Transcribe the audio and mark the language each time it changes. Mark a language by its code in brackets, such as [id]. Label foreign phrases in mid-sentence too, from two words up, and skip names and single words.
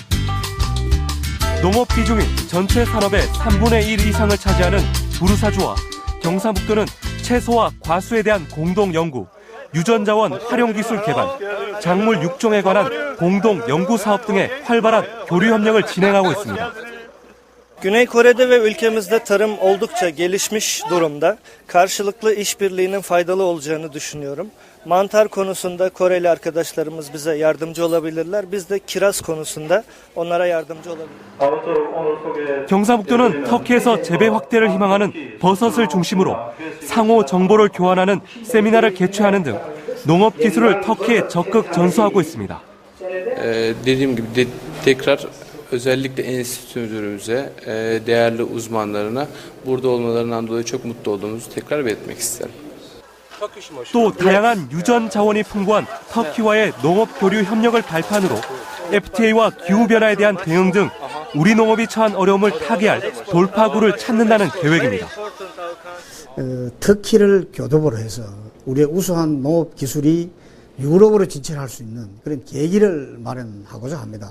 [ko] 농업 비중이 전체 산업의 3분의 1 이상을 차지하는 부르사주와 경상북도는 채소와 과수에 대한 공동 연구, 유전자원 활용기술 개발, 작물 육종에 관한 공동 연구 사업 등의 활발한 교류 협력을 진행하고 있습니다. [tr] Güney Kore'de ve ülkemizde tarım oldukça gelişmiş durumda. Karşılıklı işbirliğinin faydalı olacağını düşünüyorum. Mantar konusunda Koreli arkadaşlarımız bize yardımcı olabilirler. Biz de kiraz konusunda onlara yardımcı olabiliriz. [ko] 경상북도는 터키에서 재배 확대를 희망하는 버섯을 중심으로 상호 정보를 교환하는 세미나를 개최하는 등 농업 기술을 터키에 적극 전수하고 있습니다. [tr] Dediğim gibi tekrar özellikle enstitü müdürümüze, değerli uzmanlarına burada olmalarından dolayı çok mutlu olduğumuzu tekrar belirtmek isterim. [ko] 또 다양한 유전 자원이 풍부한 터키와의 농업 교류 협력을 발판으로 FTA와 기후변화에 대한 대응 등 우리 농업이 처한 어려움을 타개할 돌파구를 찾는다는 계획입니다. 터키를 교두보로 해서 우리의 우수한 농업 기술이 유럽으로 진출할 수 있는 그런 계기를 마련하고자 합니다.